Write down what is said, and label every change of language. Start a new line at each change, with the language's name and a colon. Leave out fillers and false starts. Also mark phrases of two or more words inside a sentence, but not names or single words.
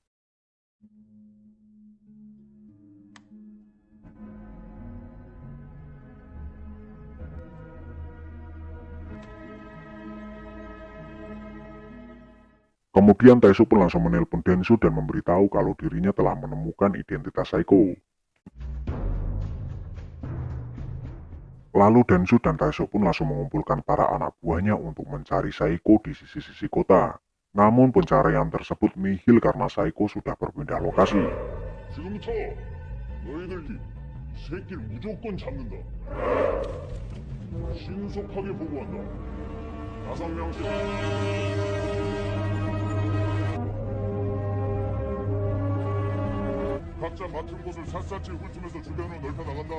Indonesian: Kemudian Taesu pun langsung menelpon Denshu dan memberitahu kalau dirinya telah menemukan identitas Saeko. Lalu Denshu dan Taesu pun langsung mengumpulkan para anak buahnya untuk mencari Saeko di sisi-sisi kota. Namun pencarian tersebut nihil karena Saeko sudah berpindah lokasi.
Korean: 지금부터 너희들 이 새끼를 무조건 잡는다. 신속하게 보고한다. 5명씩. 각자 맡은 곳을 샅샅이 훑으면서 주변으로 넓혀나간다.